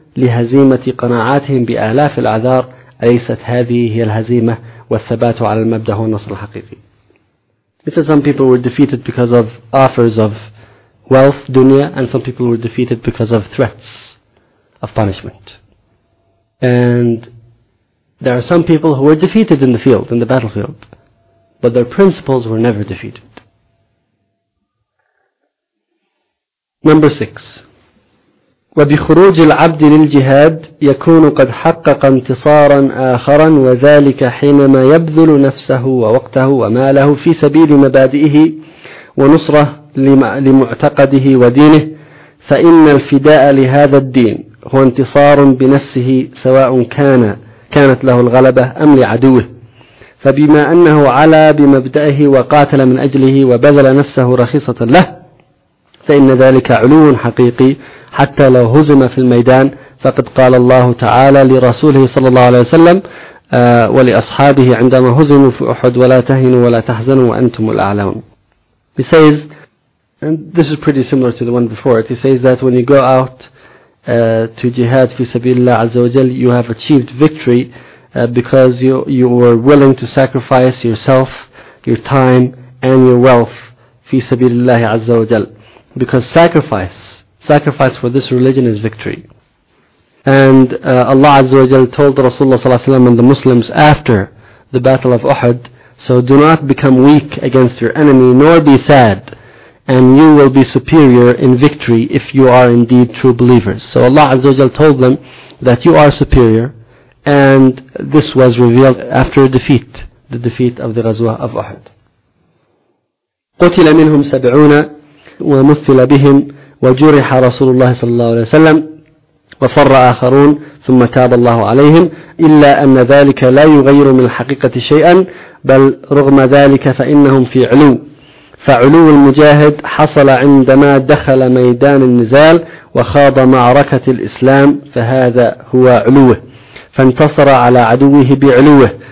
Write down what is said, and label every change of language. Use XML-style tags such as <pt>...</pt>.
<ar>لهزيمة قناعاتهم بآلاف الأعذار، أليست هذه هي الهزيمة والثبات على المبدأ والنصر الحقيقي؟</ar> <en>Because some people were defeated because of offers of wealth, dunya, and some people were defeated because of threats of punishment. And there are some people who were defeated in the field, in the battlefield, but their principles were never defeated. Number 6.</en> <ar>وبخروج العبد للجهاد يكون قد حقق انتصارا آخرا، وذلك حينما يبذل نفسه ووقته وماله في سبيل مبادئه ونصرة لمعتقده ودينه، فإن الفداء لهذا الدين هو انتصار بنفسه، سواء كانت له الغلبة أم لعدوه. فبما أنه علا بمبدأه وقاتل من أجله وبذل نفسه رخيصة له، فإن ذلك علو حقيقي حتى لو هزم في الميدان. فقد قال الله تعالى لرسوله صلى الله عليه وسلم ولأصحابه عندما هزموا في أحد: ولا تهنوا ولا تحزنوا وأنتم الأعلون.</ar> <en>He says, and this is pretty similar to the one before it, he says that when you go out to jihad</en> <ar>في سبيل الله عز وجل,</ar> <en>you have achieved victory because you were willing to sacrifice yourself, your time and your wealth في سبيل الله عز وجل. Because sacrifice for this religion is victory. And Allah Azza wa Jalla told Rasulullah Sallallahu Alaihi Wasallam and the Muslims after the Battle of Uhud, so do not become weak against your enemy, nor be sad, and you will be superior in victory if you are indeed true believers. So Allah Azza wa Jalla told them that you are superior, and this was revealed after a defeat, the defeat of the Ghazwa of Uhud.</en> <ar>قُتِلَ مِنْهُمْ سَبْعُونَ ومثل بهم وجرح رسول الله صلى الله عليه وسلم وفر آخرون ثم تاب الله عليهم، إلا أن ذلك لا يغير من الحقيقة شيئا، بل رغم ذلك فإنهم في علو، فعلو المجاهد حصل عندما دخل ميدان النزال وخاض معركة الإسلام، فهذا هو علوه، فانتصر على عدوه بعلوه.</ar>